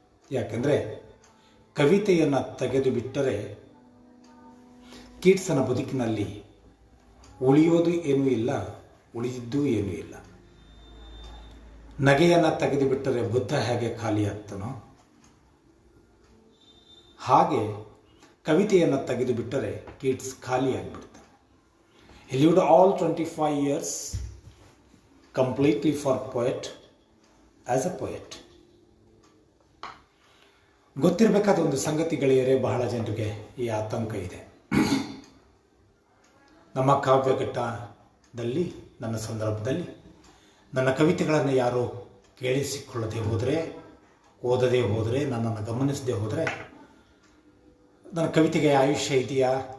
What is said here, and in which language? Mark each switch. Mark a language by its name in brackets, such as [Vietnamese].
[Kannada] ಯಾಕೆಂದರೆ ಕವಿತೆಯನ್ನು ತೆಗೆದು ಬಿಟ್ಟರೆ ಕೀಟ್ಸನ ಬದುಕಿನಲ್ಲಿ ಉಳಿಯೋದು ಏನೂ ಇಲ್ಲ, ಉಳಿದಿದ್ದೂ ಏನೂ ಇಲ್ಲ. ನಗೆಯನ್ನು ತೆಗೆದು ಬಿಟ್ಟರೆ ಬುದ್ಧ ಹೇಗೆ ಖಾಲಿಯಾಗ್ತಾನೋ ಹಾಗೆ ಕವಿತೆಯನ್ನು ತೆಗೆದು ಬಿಟ್ಟರೆ Keats ಖಾಲಿಯಾಗಿಬಿಡ್ತಾನೆ. [English] He lived all 25 years completely for poet as a poet. [Kannada] ಗೊತ್ತಿರಬೇಕಾದ ಒಂದು ಸಂಗತಿ ಗೆಳೆಯರೇ, ಬಹಳ ಜನರಿಗೆ ಈ ಆತಂಕ ಇದೆ. ನಮ್ಮ ಕಾವ್ಯಘಟ್ಟದಲ್ಲಿ, ನನ್ನ ಸಂದರ್ಭದಲ್ಲಿ ನನ್ನ ಕವಿತೆಗಳನ್ನು ಯಾರೋ ಕೇಳಿಸಿಕೊಳ್ಳದೆ ಹೋದರೆ, ಓದದೇ ಹೋದರೆ, ನನ್ನನ್ನು ಗಮನಿಸದೆ ಹೋದರೆ ನನ್ನ ಕವಿತೆಗೆ ಆಯುಷ್ಯ ಇದೆಯಾ,